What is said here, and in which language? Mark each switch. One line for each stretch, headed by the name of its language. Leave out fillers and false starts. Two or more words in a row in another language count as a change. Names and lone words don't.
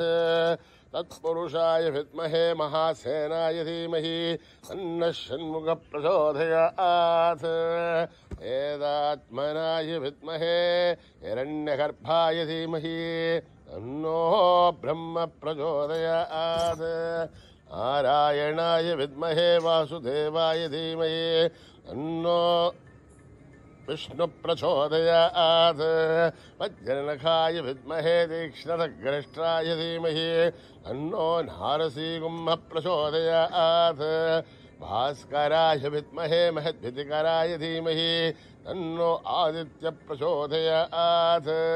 Sanskrit: तत्पुरुषाय विद्महे महासेनाय धीमहि तन्नः षण्मुख प्रचोदयात्. वेदात्मनाय विद्महे हिरण्यगर्भाय धीमहि तन्नो ब्रह्म प्रचोदयात्. नारायणाय विद्महे वासुदेवाय धीमहि तन्नो विष्णु प्रचोदयात् वज्रनखाय विद्महे तीक्ष्णगरिष्ठाय धीमहि तन्नो नारसिंह प्रचोदयात् भास्कराय विद्महे महद्भीतिकराय धीमहि तन्नो आदित्य प्रचोदयात्